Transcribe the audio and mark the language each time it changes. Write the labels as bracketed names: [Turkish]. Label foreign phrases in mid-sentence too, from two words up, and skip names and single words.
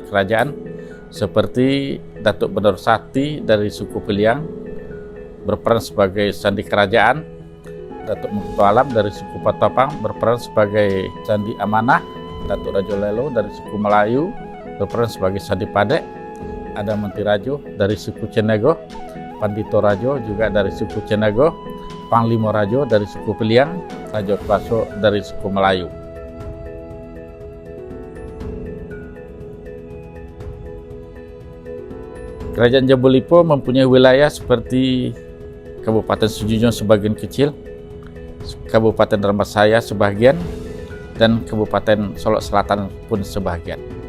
[Indonesian] kerajaan, seperti Datuk Benor Sati dari suku Piliang berperan sebagai sandi kerajaan, Datuk Mengkutu Alam dari suku Patopang berperan sebagai sandi amanah, Datuk Rajo Lelo dari suku Melayu berperan sebagai sandi padek, ada Menteri Rajo dari suku Cenego, Pandito Rajo juga dari suku Cenego, Panglima Rajo dari suku Piliang, Rajo Kuaso dari suku Melayu. Kerajaan Jambu Lipo mempunyai wilayah seperti Kabupaten Sujunjung sebagian kecil, Kabupaten Dharmasaya sebagian, dan Kabupaten Solok Selatan pun sebagian.